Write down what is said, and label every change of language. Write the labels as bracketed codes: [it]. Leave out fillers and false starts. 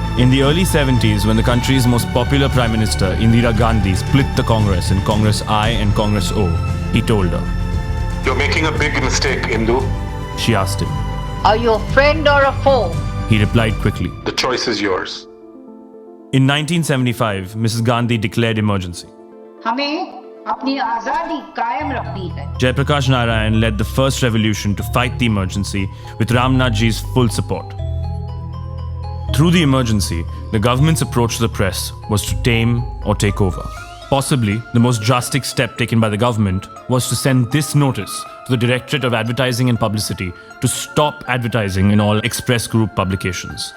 [en] In the early 70s, when the country's most popular Prime Minister, Indira Gandhi, split the Congress in Congress I and Congress O, he told her. You're making a big mistake, Indu. She asked him. Are you a friend or a foe? He replied quickly. The choice is yours. In 1975, Mrs. Gandhi declared emergency. [hi] हमें अपनी आजादी कायम रखनी है. [en] Jayaprakash Narayan led the first revolution to fight the emergency with Ramnathji's full support. Through the emergency, the government's approach to the press was to tame or take over. Possibly, the most drastic step taken by the government was to send this notice to the Directorate of Advertising and Publicity to stop advertising in all Express Group publications.